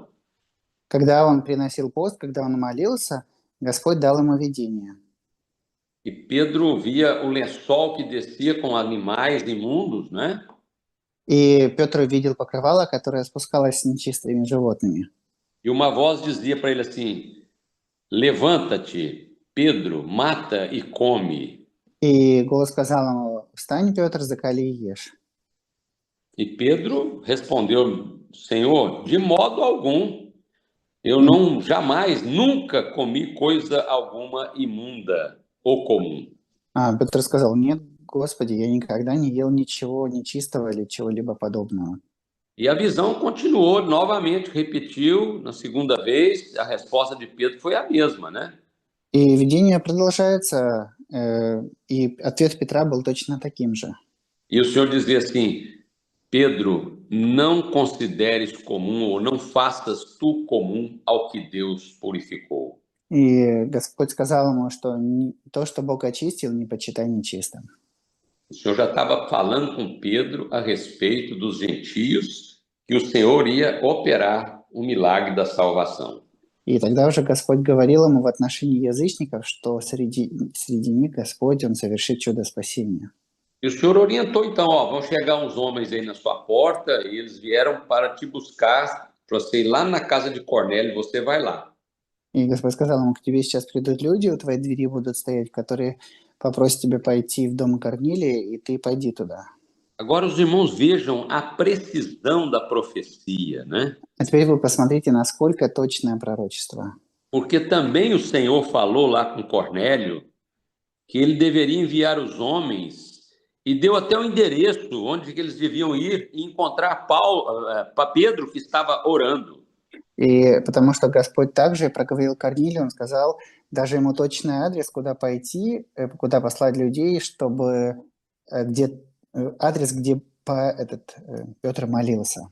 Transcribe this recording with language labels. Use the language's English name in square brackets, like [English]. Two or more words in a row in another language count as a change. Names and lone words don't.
[Russian] Когда он приносил пост, когда он молился, Господь дал ему видение. [Portuguese] E Pedro via o lençol que descia com animais imundos, né? [Russian] И Петр видел покрывало, которое спускалось с нечистыми животными. [Portuguese] E uma voz dizia para ele assim: levanta-te, Pedro, mata e come. [Russian] И голос сказал ему: встань, Петр, закали и ешь. [Portuguese] E Pedro respondeu: Senhor, de modo algum, eu não jamais, nunca comi coisa alguma imunda ou comum. [Russian] Петр сказал: нет, Господи, я никогда не ел ничего нечистого или чего-либо подобного. [Portuguese] E a visão continuou, novamente repetiu, na segunda vez, a resposta de Pedro foi a mesma, né? [Russian] И видение продолжается, и ответ Петра был точно таким же. [Portuguese] E o Senhor dizia assim: Pedro, não consideres comum ou não faças tu comum ao que Deus purificou. [Russian] И Господь сказал ему, что то, что Бог очистил, не почитай нечистым. [Portuguese] O Senhor já estava falando com Pedro a respeito dos gentios, que o Senhor ia operar o milagre da salvação. [Russian] И тогда уже Господь говорил ему в отношении язычников, что среди них Господь, Он совершит чудо спасения. [Portuguese] E o Senhor orientou então, vão chegar uns homens aí na sua porta, e eles vieram para te buscar para você ir lá na casa de Cornélio, você vai lá. [Russian] И Господь сказал ему, к тебе сейчас придут люди, у твоей двери будут стоять, которые попросят тебя пойти в дом Корнилия, и ты пойди туда. [Portuguese] Agora os irmãos vejam a precisão da profecia, né? [Russian] А теперь вы посмотрите, насколько точное пророчество. [Portuguese] Porque também o Senhor falou lá com Cornélio que ele deveria enviar os homens e deu até o endereço onde que eles deviam ir e encontrar Pedro, que estava orando. [Russian] И потому что Господь также проговорил Корнилию, он сказал даже ему точный адрес, куда пойти, куда послать людей, чтобы адрес, где Петр молился.